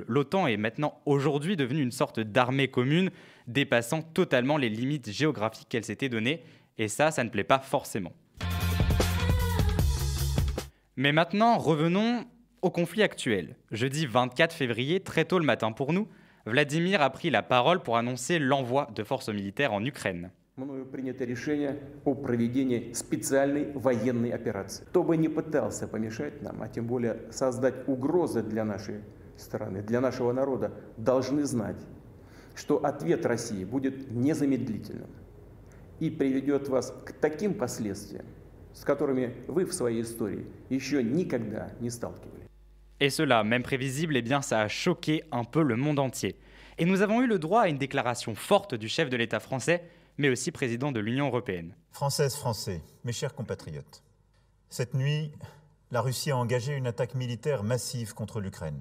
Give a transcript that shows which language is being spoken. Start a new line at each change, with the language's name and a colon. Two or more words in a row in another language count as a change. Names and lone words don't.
French: L'OTAN est maintenant aujourd'hui devenue une sorte d'armée commune, dépassant totalement les limites géographiques qu'elle s'était données, et ça ne plaît pas forcément. Mais maintenant, revenons au conflit actuel. Jeudi 24 février, très tôt le matin pour nous, Vladimir a pris la parole pour annoncer l'envoi de forces militaires en Ukraine.
Russian: Мною принято решение о проведении специальной военной операции. Кто бы ни пытался помешать нам, а тем более создать угрозы для нашей страны, для нашего народа, должны знать, что ответ России будет незамедлительным и приведет вас к таким последствиям, с которыми вы в своей истории еще никогда не сталкивались.
French: Et cela, même prévisible, ça a choqué un peu le monde entier. Et nous avons eu le droit à une déclaration forte du chef de l'État français, mais aussi président de l'Union européenne. Françaises, Français, mes chers compatriotes, cette nuit, la Russie a engagé une attaque militaire massive contre l'Ukraine.